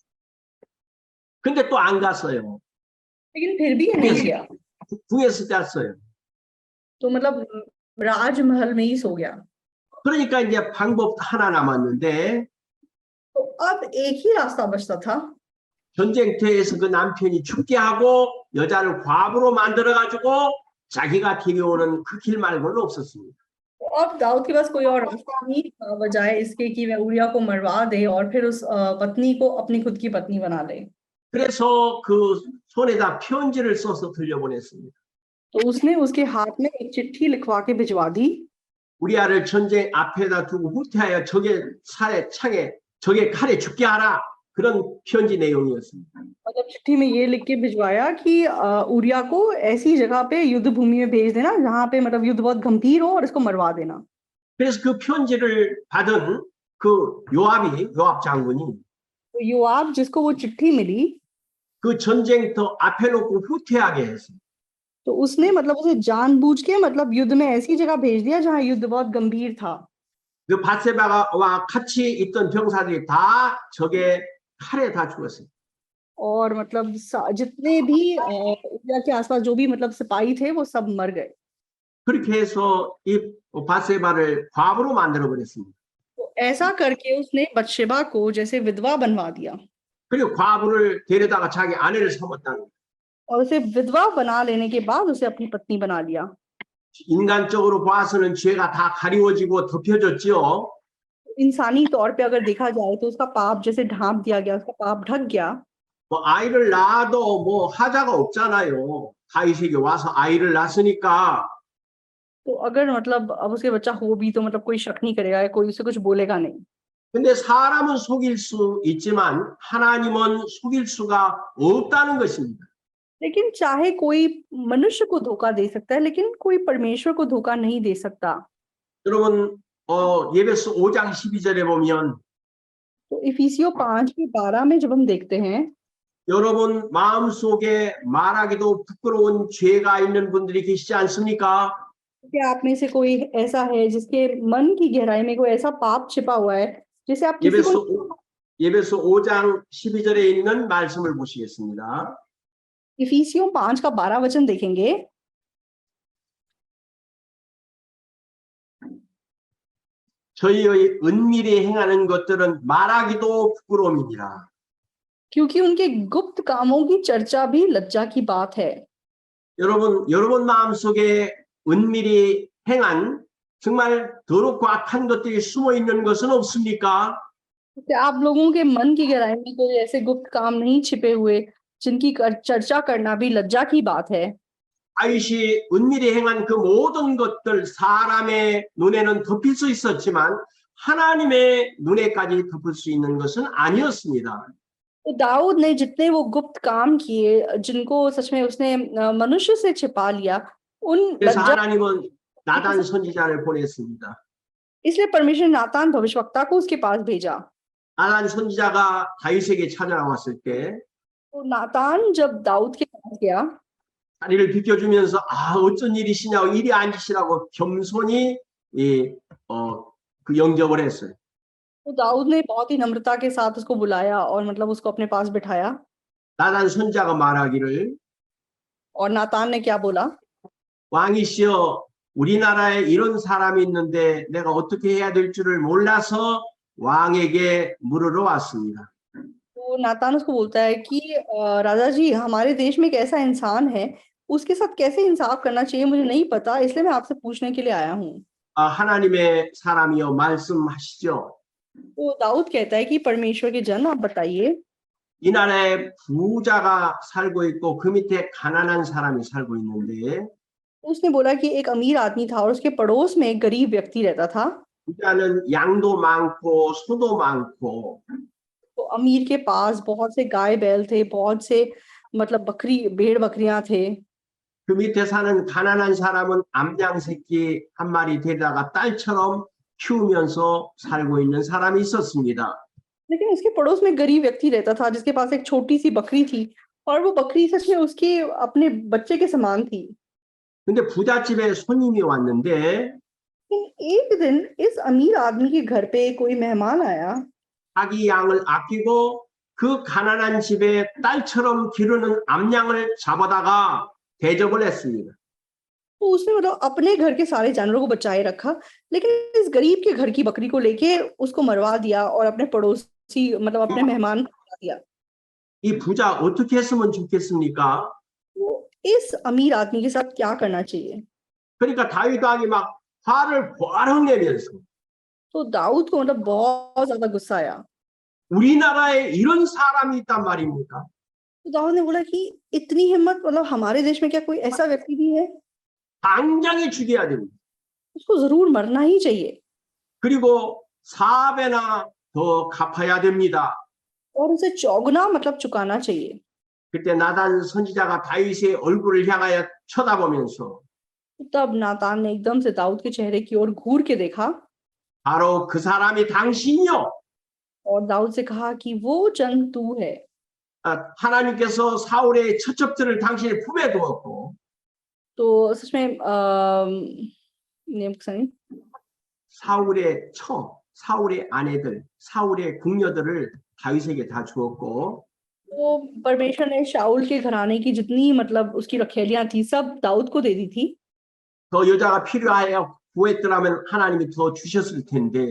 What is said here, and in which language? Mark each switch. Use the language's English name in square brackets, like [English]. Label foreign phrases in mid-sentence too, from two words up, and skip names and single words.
[Korean] 근데 또 안 갔어요. [Hindi] लेकिन फिर भी ये नहीं गया, [Korean] 궁에서 잤어요. [Hindi] तो मतलब राजमहल में ही सो गया। [Korean] 그러니까 이제 방법 하나 남았는데 [Hindi] तो अब एक ही रास्ता बचता था। [Korean] 전쟁터에서 그 남편이 죽게 하고 여자를 과부로 만들어가지고 자기가 데려오는 그 길 말고는 없었습니다. [Hindi] तो अब दाऊद के पास कोई और रास्ता नहीं था बजाय इसके कि वह उरिया को मरवा दे और फिर उस पत्नी को अपनी खुद की पत्नी बना ले। [Korean] 그래서 그 손에다 편지를 써서 들려보냈습니다. [Hindi] तो उसने उसके हाथ में एक चिट्ठी लिखवा के भिजवा दी। [Korean] 우리아를 전쟁 앞에다 두고 후퇴하여 적의 창에 적의 칼에 죽게 하라. 그런 편지 내용이었습니다. [Hindi] मतलब चिट्ठी में ये लिख के भिजवाया कि उरिया को ऐसी जगह पे युद्ध भूमि में भेज देना जहाँ पे मतलब युद्ध बहुत गंभीर हो और इसको मरवा देना। [Korean] 그래서 그 편지를 받은 그 요압 장군이 [Hindi] तो योआब जिसको वो चिट्ठी मिली [Korean] 그 전쟁터 앞에 놓고 후퇴하게 했어요. [Hindi] तो उसने मतलब उसे जानबूझ के मतलब युद्ध में ऐसी जगह भेज दिया जहाँ युद्ध बहुत गंभीर था। [Korean] 그 바세바와 같이 있던 병사들이 다 적의 칼에 다 죽었어요. [Hindi] और मतलब जितने भी उरिया के आसपास जो भी मतलब सिपाही थे वो सब मर गए। [Korean] 그렇게 해서 이 바세바를 과부로 만들어 버렸습니다. [Hindi] तो ऐसा करके उसने बतशेबा को जैसे विधवा बनवा दिया [Korean] 그리고 과부를 데려다가 자기 아내를 삼았다는 거예요. [Hindi] और उसे विधवा बना लेने के बाद उसे अपनी पत्नी बना लिया। [Korean] 인간적으로 봐서는 죄가 다 가리워지고 덮여졌죠. [Hindi] इंसानी तौर पे अगर देखा जाए तो उसका पाप जैसे ढांप दिया गया, उसका पाप ढक गया। [Korean] 뭐 아이를 낳아도 뭐 하자가 없잖아요. 다윗에게 와서 아이를 낳았으니까. [Hindi] तो अगर मतलब अब उसके बच्चा हो भी तो मतलब कोई शक नहीं करेगा, कोई उसे कुछ बोलेगा नहीं। [Korean] 근데 사람은 속일 수 있지만 하나님은 속일 수가 없다는 것입니다. [Hindi] लेकिन चाहे कोई मनुष्य को धोखा दे सकता है लेकिन कोई परमेश्वर को धोखा नहीं दे सकता। [Korean] 여러분 예배서 5장 12절에 보면 [Hindi] तो इफिसियों 5:12 में जब हम देखते हैं [Korean] 여러분 마음속에 말하기도 부끄러운 죄가 있는 분들이 계시지 않습니까? [Hindi] क्या आप में से कोई ऐसा है जिसके मन की गहराई में कोई ऐसा पाप छिपा हुआ है जिसे आप किसी को [Korean] 예배소 5장 12절에 있는 말씀을 보시겠습니다. [Hindi] इफिसियों 5 का 12 वचन देखेंगे। [Korean] 저희의 은밀히 행하는 것들은 말하기도 부끄러움이니라. [Hindi] क्योंकि उनके गुप्त कामों की चर्चा भी लज्जा की बात है। [Korean] 여러분 마음속에 은밀히 행한 정말 더럽고 악한 것들이 숨어 있는 것은 없습니까? [Hindi] क्या आप लोगों के मन की गहराई में कोई ऐसे गुप्त काम नहीं छिपे हुए जिनकी चर्चा करना भी लज्जा की बात है? [Korean] 다윗이 은밀히 행한 그 모든 것들 사람의 눈에는 덮일 수 있었지만 하나님의 눈에까지 덮을 수 있는 것은 아니었습니다. [Hindi] तो दाऊद ने जितने वो गुप्त काम किए जिनको सच में उसने मनुष्य से छिपा लिया उन [Korean] 그래서 [Hindi] लज्जा [Korean] 하나님은 나단 선지자를 보냈습니다. [Hindi] इसलिए परमेश्वर ने नातान भविष्यवक्ता को उसके पास भेजा। [Korean] 나단 선지자가 다윗에게 찾아나왔을 때 [Hindi] तो नातान जब दाऊद के पास गया [Korean] 다리를 비켜주면서 어쩐 일이시냐고 이리 앉으시라고 겸손히 그 영접을 했어요. [Hindi] तो दाऊद ने बहुत ही नम्रता के साथ उसको बुलाया और मतलब उसको अपने पास बिठाया। [Korean] 나단 선지자가 말하기를 [Hindi] और नातान ने क्या बोला? [Korean] 왕이시여 우리나라에 이런 사람이 있는데 내가 어떻게 해야 될 줄을 몰라서 왕에게 물으러 왔습니다. [Hindi] तो नातान उसको बोलता है कि राजा जी हमारे देश में एक ऐसा इंसान है उसके साथ कैसे इंसाफ करना चाहिए मुझे नहीं पता इसलिए मैं आपसे पूछने के लिए आया हूँ। [Korean] 하나님의 사람이여 말씀하시죠. [Hindi] तो दाऊद कहता है कि परमेश्वर के जन आप बताइए। [Korean] 이 나라에 부자가 살고 있고 그 밑에 가난한 사람이 살고 있는데 [Hindi] उसने बोला कि एक अमीर आदमी था और उसके पड़ोस में एक गरीब व्यक्ति रहता था। [Korean] 부자는 양도 많고 소도 많고 [Hindi] तो अमीर के पास बहुत से गाय बैल थे, बहुत से मतलब बकरी भेड़ बकरियां थे। [Korean] 그 밑에 사는 가난한 사람은 암양 새끼 한 마리 데려다가 딸처럼 키우면서 살고 있는 사람이 있었습니다. [Hindi] लेकिन उसके पड़ोस में गरीब व्यक्ति रहता था जिसके पास एक छोटी सी बकरी थी और वो बकरी सच में उसके अपने बच्चे के समान थी। [Korean] 근데 부잣집에 손님이 왔는데 [Hindi] लेकिन एक दिन इस अमीर आदमी के घर पे कोई मेहमान आया [Korean] 자기 양을 아끼고 그 가난한 집에 딸처럼 기르는 암양을 잡아다가 대접을 했습니다. [Hindi] तो उसने मतलब अपने घर के सारे जानवरों को बचाए रखा लेकिन इस गरीब के घर की बकरी को लेके उसको मरवा दिया और अपने पड़ोसी मतलब अपने मेहमान को खिला दिया। [Korean] 이 부자 어떻게 했으면 좋겠습니까? [Hindi] तो इस अमीर आदमी के साथ क्या करना चाहिए? [Korean] 그러니까 다윗 왕이 막 화를 버럭 내면서 [Hindi] तो दाऊद को मतलब बहुत ज्यादा गुस्सा आया। [Korean] 우리나라에 이런 사람이 있단 말입니까? [Hindi] तो दाऊद ने बोला कि इतनी हिम्मत मतलब हमारे देश में क्या कोई ऐसा व्यक्ति भी है? [Korean] 당장에 죽여야 됩니다. [Hindi] उसको जरूर मरना ही चाहिए [Korean] 그리고 4배나 더 갚아야 됩니다. [Hindi] और उसे चौगुना मतलब चुकाना चाहिए। [Korean] 그때 나단 선지자가 다윗의 얼굴을 향하여 쳐다보면서 [Hindi] तब नातान ने एकदम से दाऊद के चेहरे की ओर घूर के देखा [Korean] 바로 그 사람이 당신이요. [Hindi] और दाऊद से कहा कि वो जन तू है। [Korean] 하나님께서 사울의 처첩들을 당신의 품에 두었고 [Hindi] तो सच में [Korean] 사울의 아내들, 사울의 궁녀들을 다윗에게 다 주었고 [Hindi] तो परमेश्वर ने शाऊल के घराने की जितनी मतलब उसकी रखेलियां थी सब दाऊद को दे दी थी। [Korean] 더 여자가 필요하여 구했더라면 하나님이 더 주셨을 텐데